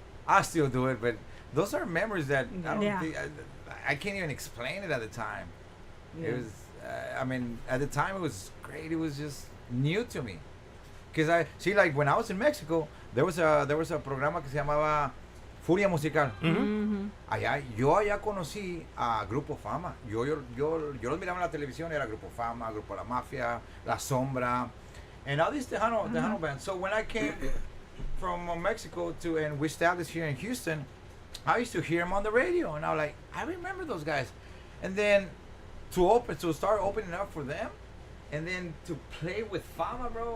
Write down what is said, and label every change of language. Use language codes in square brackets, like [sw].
[en] I still do it, but those are memories that I don't think, I can't even explain it at the time. Yeah. It was, I mean, at the time it was great. It was just new to me. Because I, see, like when I was in Mexico, there was a [es] programa que se llamaba Furia Musical. Yo allá conocí a Grupo Fama. Yo los miraba en la televisión. Era [en] Grupo Fama, Grupo La Mafia, La Sombra, and all these Tejano bands. So when I came from Mexico and we established here in Houston, I used to hear them on the radio, and I was like, I remember those guys. And then to start opening up for them, and then to play with Fama, bro.